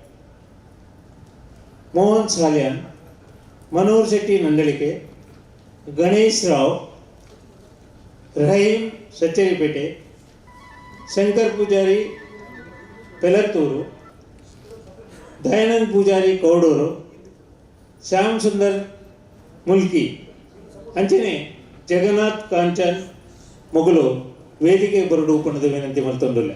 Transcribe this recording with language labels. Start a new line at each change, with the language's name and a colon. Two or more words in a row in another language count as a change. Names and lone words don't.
Tulu: ಮೋಹನ್ ಸಾಲ್ಯಾನ್, ಮನೋಹರ್ ಶೆಟ್ಟಿ ನಂದಳಿಕೆ, ಗಣೇಶ್ ರಾವ್, ರಹೀಂ ಸಚ್ಚರಿಪೇಟೆ, ಶಂಕರ್ ಪೂಜಾರಿ ಪೆಲತ್ತೂರು, ದಯಾನಂದ್ ಪೂಜಾರಿ ಕೌಡೂರು, ಶ್ಯಾಮ್ ಸುಂದರ್ ಮುಲ್ಕಿ ಅಂಚನೆ ಜಗನ್ನಾಥ್ ಕಾಂಚನ್ ಮೊಗಲು ವೇದಿಕೆ ಬರಡು ಪಣ್ಣದು ವಿನಂತಿ ಮತ್ತೊಂದಿಲ್ಲ.